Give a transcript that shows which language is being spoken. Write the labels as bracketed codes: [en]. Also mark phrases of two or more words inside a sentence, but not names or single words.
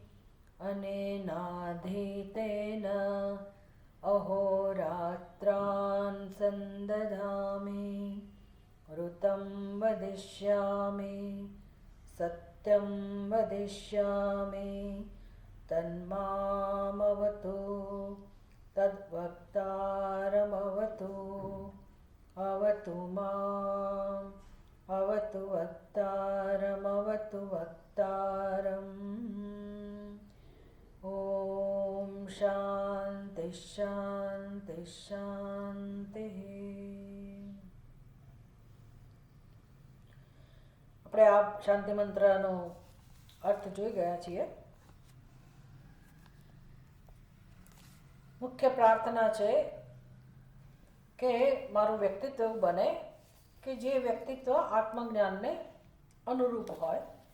[sa] अनेनाधीतेन अहोरात्रान् संदधामि ऋतं वदिष्यामि सत्यं वदिष्यामि तन्मामवतु तद्वक्तारमवतु अवतु माम् अवतु वक्तारमवतु वक्तारम्. ॐ શાંતિ શાંતિ શાંતિ. [gu] આપણે આ શાંતિ મંત્રનો અર્થ જોઈ ગયા છીએ. મુખ્ય પ્રાર્થના છે કે મારું વ્યક્તિત્વ બને કે જે વ્યક્તિત્વ આત્મજ્ઞાનને અનુરૂપ હોય.